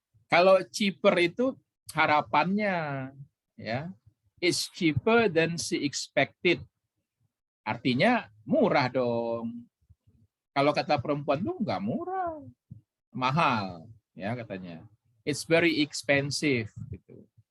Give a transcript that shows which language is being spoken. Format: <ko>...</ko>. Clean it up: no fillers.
<id>Kalau cheaper itu harapannya, ya.</id> <en>It's cheaper than she expected.</en> <id>Artinya murah dong. Kalau kata perempuan tuh nggak murah, mahal, ya katanya.</id> <en>It's very expensive, gitu.</en>